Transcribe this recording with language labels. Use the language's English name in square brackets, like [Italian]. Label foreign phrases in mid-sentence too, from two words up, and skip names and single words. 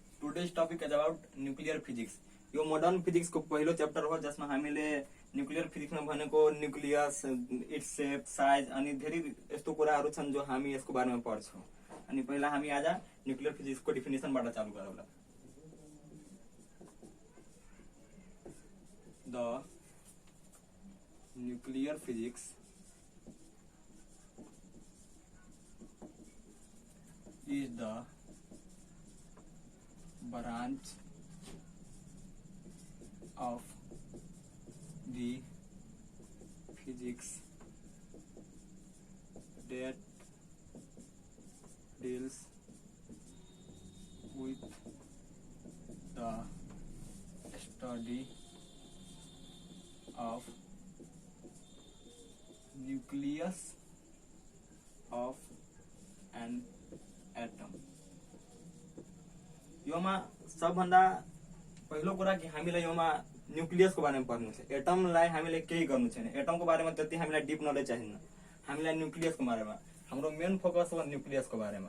[English] Today's topic is about nuclear physics. [Nepali] यो [English] modern physics [Nepali] को पहिलो चैप्टर हो जसमा हामीले [English] nuclear physics [Nepali] में भनेको [English] nucleus its shape size [Nepali] अनि धेरै यस्तो कुराहरू छन् जो हामी यसको बारेमा पढ्छौं। अनि पहिला हामी आज [English] nuclear physics [Nepali] को डेफिनेसनबाट चालु गरौँला। [English] the nuclear physics is the branch of the physics that deals with the study of nucleus of an एटम। [Nepali] योमा सबभन्दा पहिलो कुरा कि हामीले योमा न्यूक्लियस को बारेमा पढ्नु छ। एटमलाई हामीले केही गर्नु छैन, एटमको बारेमा त्यति हामीलाई [English] deep knowledge [Nepali] चाहिन्न। हामीलाई न्यूक्लियस को बारेमा हाम्रो [English] main focus [Nepali] हो न्यूक्लियस को बारेमा।